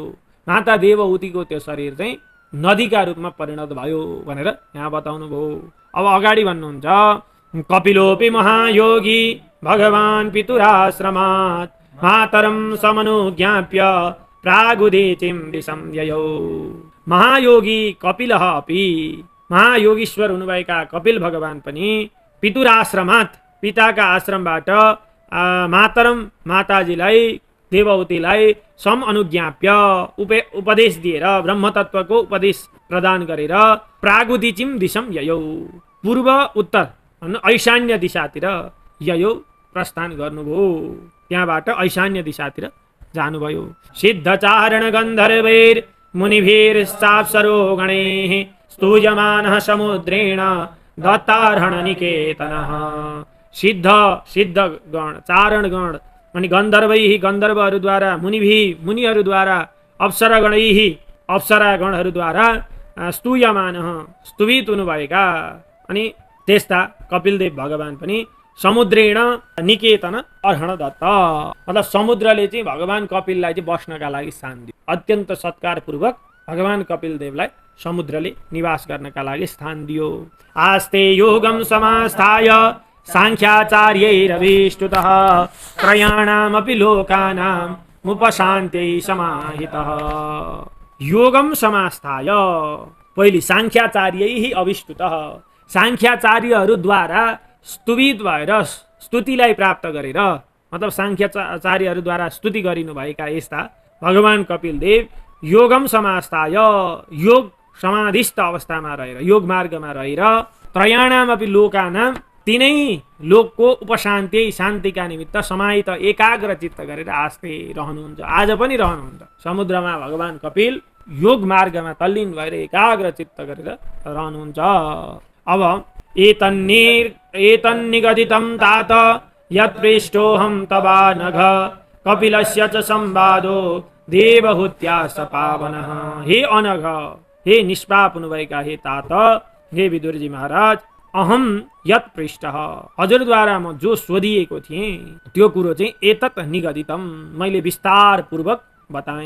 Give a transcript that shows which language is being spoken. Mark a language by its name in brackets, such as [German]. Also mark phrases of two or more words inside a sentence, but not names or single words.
[Nepali] माता देवहूतिको त्यो शरीर चाहिँ नदीका रूपमा परिणत भयो भनेर यहाँ बताउनु भयो। अब अगाडि भन्नुहुन्छ, [Sanskrit] कपिलोपि महायोगी भगवान् पितुराश्रमात् मातरं समनुज्ञाप्य प्रागुदीचिं दिशं ययौ। महायोगी कपिलः अपि, [Nepali] महायोगीश्वर हुनुभएका कपिल भगवान पनि पितुराश्रमात्, पिताका आश्रमबाट मातरम, माताजीलाई, देवहूतिलाई [Sanskrit] सम अनुज्ञाप्य, [Nepali] उपदेश दिएर, ब्रह्मतत्वको उपदेश प्रदान गरेर [Sanskrit] प्रागुदीचिम दिशम ययौ, [Nepali] पूर्व उत्तर ऐशान्य दिशातिर ययौ प्रस्थान गर्नुभयो, त्यहाँबाट ऐशान्य दिशातिर जानुभयो। [Sanskrit] सिद्धचारण गन्धर्वैर मुनिभिर्चाप्सरो गणैः स्तूयमानः समुद्रेण दत्तार्हण निकेतनः। [Nepali] सिद्ध गण, चारण गण अनि गन्धर्वैः, गन्धर्वहरूद्वारा, मुनिहरूद्वारा, अप्सरागणैः, अप्सरागणहरूद्वारा स्तूयमानः, स्तुवित हुनुभएका अनि त्यस्ता कपिलदेव भगवान पनि [Sanskrit] समुद्रेण निकेतन अर्हण दत्त, [Nepali] मतलब समुद्रले चाहिँ भगवान कपिललाई चाहिँ बस्नका लागि स्थान दियो। अत्यन्त सत्कारपूर्वक भगवान कपिलदेवलाई समुद्रले निवास गर्नका लागि स्थान दियो। [Sanskrit] आस्ते योगम समास्थाय सांख्याचार्यैरभिष्टुतः त्रयाणामपि लोकानां मुपशान्त्यै समाहितः। योगम समास्थाय, [Nepali] पहिले [Sanskrit] सांख्याचार्यैः अभिष्टुतः, [Nepali] सांख्याचार्यहरूद्वारा स्तुवित भएर, स्तुतिलाई प्राप्त गरेर, मतलब सांख्याचार्यहरूद्वारा स्तुति गरिनुभएका यस्ता भगवान कपिलदेव [Sanskrit] योगम समास्थाय, [Nepali] योग समाधिस्थ अवस्थामा रहेर, योग मार्गमा रहेर, [Sanskrit] त्रयाणामपि लोकानां, [Nepali] तिनै लोकको उपशान्ति, शान्तिका निमित्त समाहित, एकाग्र चित्त गरेर आस्ते रहनुहुन्छ, आज पनि रहनुहुन्छ। समुद्रमा भगवान कपिल योग मार्गमा तल्लीन भएर एकाग्र चित्त गरेर रहनुहुन्छ। [Sanskrit] अब एतन्निगदितं तात यत्पृष्टोऽहं तवा नघ कपिलस्य च संवादो देवहूत्या स पावनः। हे अनघ, [Nepali] हे निष्पाप हुनुभएका हे तात, हे विदुरजी महाराज, [Sanskrit] अहम यत पृष्ठः, [Nepali] हजुरद्वारा म जो सोधिएको थिएँ त्यो कुरो चाहिँ [Sanskrit] एतत् निगदितम, [Nepali] मैले विस्तार पूर्वक बताएँ।